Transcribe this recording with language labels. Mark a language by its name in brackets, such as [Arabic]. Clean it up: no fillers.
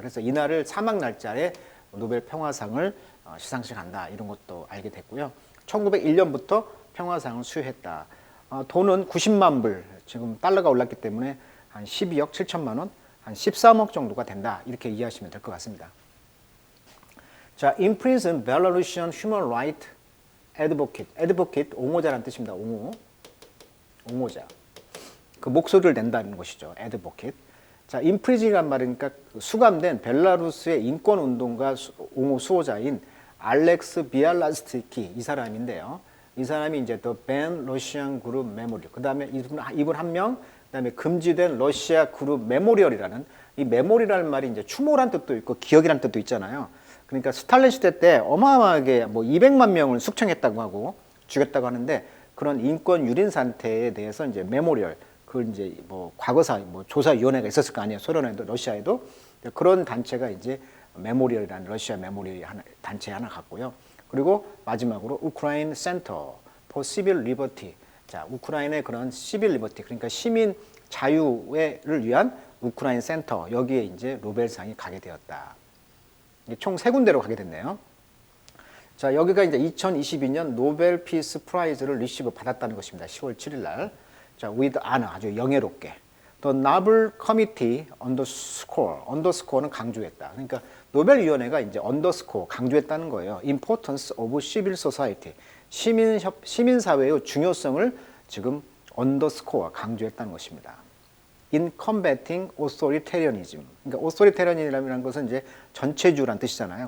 [Korean] 그래서 이날을 사망 날짜에 노벨 평화상을 시상식한다, 이런 것도 알게 됐고요. 1901년부터 평화상을 수여했다. 돈은 90만 불, 지금 달러가 올랐기 때문에 한 12억 7천만 원, 한 13억 정도가 된다, 이렇게 이해하시면 될 것 같습니다. [English] 자, imprisoned Belarusian human rights advocate. [Korean] advocate, 옹호자라는 뜻입니다. 옹호자. 그 목소리를 낸다는 것이죠. [English] advocate. [Korean] 자, imprison이란 말이니까 수감된 벨라루스의 인권운동가 옹호 수호자인 알렉스 비알라스티키, 이 사람인데요. 이 사람이 이제 [English] The Banned Russian Group Memorial. [Korean] 그 다음에 이분 한 명, 그 다음에 금지된 러시아 그룹 메모리얼이라는, 이 메모리라는 말이 이제 추모란 뜻도 있고 기억이란 뜻도 있잖아요. 그러니까 스탈린 시대 때 어마어마하게 뭐 200만 명을 숙청했다고 하고 죽였다고 하는데, 그런 인권 유린 상태에 대해서 이제 메모리얼, 그걸 이제 뭐 과거사 뭐 조사위원회가 있었을 거 아니에요. 소련에도 러시아에도. 그런 단체가 이제 메모리얼이라는 러시아 메모리얼 단체 하나 갖고요. 그리고 마지막으로 우크라이나 센터 [English] for Civil Liberty. [Korean] 자, 우크라이나의 그런 시빌 리버티, 그러니까 시민 자유를 위한 우크라이나 센터, 여기에 이제 노벨상이 가게 되었다. 총 3군데로 가게 됐네요. 자, 여기가 이제 2022년 노벨 피스 프라이즈를 리시브 받았다는 것입니다. 10월 7일 날. 자, with honor, 아주 영예롭게. [English] The Nobel Committee underscore, [Korean] underscore는 강조했다. 그러니까 노벨위원회가 이제 underscore, 강조했다는 거예요. [English] Importance of civil society, [Korean] 시민사회의 중요성을 지금 underscore, 강조했다는 것입니다. [English] In combating authoritarianism. [Korean] 그러니까 authoritarian이라는 것은 이제 전체주란 뜻이잖아요.